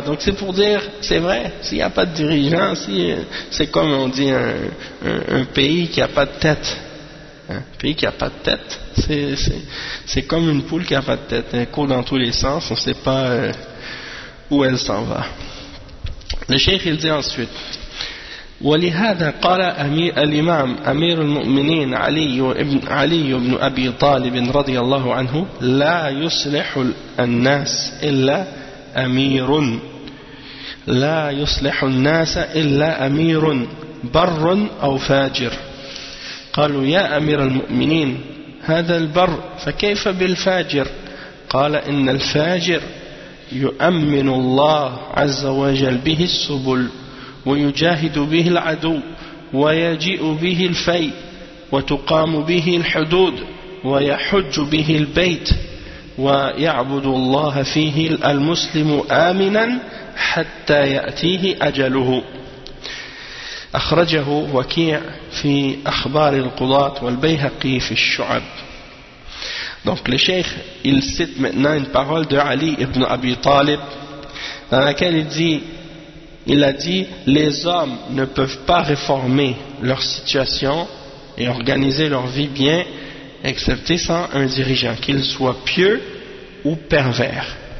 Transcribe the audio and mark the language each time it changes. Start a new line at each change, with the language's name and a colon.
French: Donc c'est pour dire, c'est vrai, s'il n'y a pas de dirigeant, si c'est comme on dit un pays qui n'a pas de tête. Hein, un pays qui n'a pas de tête, c'est comme une poule qui n'a pas de tête. Elle court dans tous les sens, on ne sait pas où elle s'en va. Le cheikh il dit ensuite,
Arabic: ولهذا قال أمير الإمام أمير المؤمنين علي بن أبي طالب رضي الله عنه لا يصلح الناس إلا أمير لا يصلح الناس إلا أمير بر أو فاجر. قالوا يا أمير المؤمنين هذا البر فكيف بالفاجر؟ قال إن الفاجر يؤمن الله عز وجل به السبل ويجاهد به العدو ويجيء به الفيء وتقام به الحدود ويحج به البيت ويعبد الله فيه المسلم آمنا حتى يأتيه أجله. أخرجه وكيع في أخبار القضاة والبيهقي في الشعب.
French: Donc le cheikh, il cite maintenant une parole de Ali ibn Abi Talib, dans laquelle il a dit, les hommes ne peuvent pas réformer leur situation et organiser leur vie bien, excepté sans un dirigeant, qu'il soit pieux ou pervers.